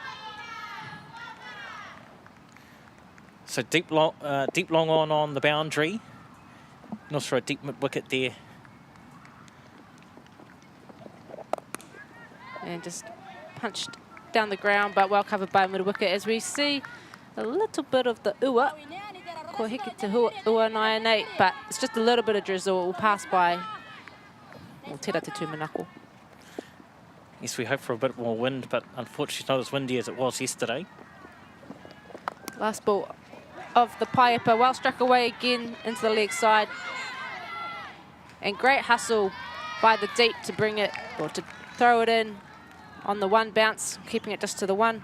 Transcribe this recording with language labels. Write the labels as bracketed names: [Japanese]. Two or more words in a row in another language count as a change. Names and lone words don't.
[English] So deep long on the boundary. And also a deep mid wicket there. And just punched down the ground, but well covered by mid wicket as we see a little bit of the ua. [Māori] Ko hiki te ua [English] 9 and 8, but it's just a little bit of drizzle. It will pass by. Well, [Māori] tera te tūmanako. [English] Yes, we hope for a bit more wind, but unfortunately not as windy as it was yesterday. Last ball of the Paepa, well struck away again into the leg side. And great hustle by the deep to bring it, or to throw it in on the 1 bounce, keeping it just to the 1.